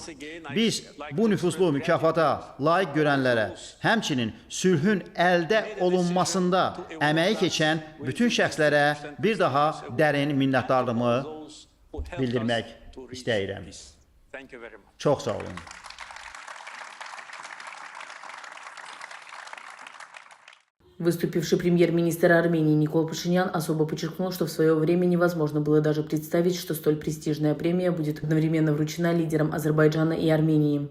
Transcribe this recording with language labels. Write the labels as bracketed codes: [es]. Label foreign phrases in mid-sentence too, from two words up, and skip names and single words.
[az] Biz bu nüfuzlu mükafata layiq görənlərə, həmçinin sülhün əldə olunmasında əməyi keçən bütün şəxslərə bir daha dərin minnətdarlığımı bildirmək istəyirəm. Çox sağ olun. [ru] Выступивший премьер-министр Армении Никол Пашинян особо подчеркнул, что в свое время невозможно было даже представить, что столь престижная премия будет одновременно вручена лидерам Азербайджана и Армении.